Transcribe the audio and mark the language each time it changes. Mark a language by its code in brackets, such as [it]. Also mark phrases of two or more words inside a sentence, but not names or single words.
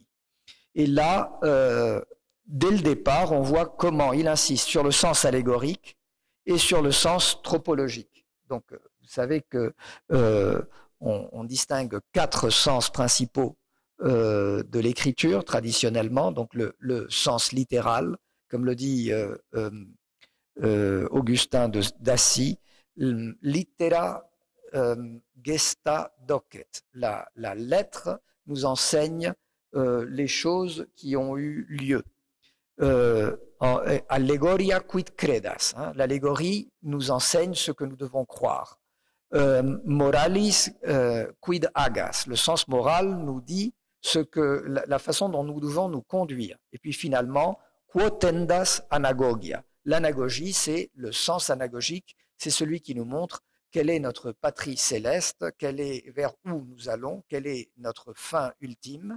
[fr] Et là, dès le départ, on voit comment il insiste sur le sens allégorique et sur le sens tropologique. Donc, vous savez que on distingue 4 sens principaux de l'écriture traditionnellement. Donc, le sens littéral, comme le dit Augustin d'Assy, [la] littera gesta docet. [fr] La lettre nous enseigne les choses qui ont eu lieu. [la] Allegoria quid credas. [fr] L'allégorie nous enseigne ce que nous devons croire. [la] Moralis quid agas. [fr] Le sens moral nous dit la façon dont nous devons nous conduire. Et puis finalement, [la] quotendas anagogia. [fr] L'anagogie, c'est le sens anagogique, c'est celui qui nous montre quelle est notre patrie céleste, vers où nous allons, quelle est notre fin ultime.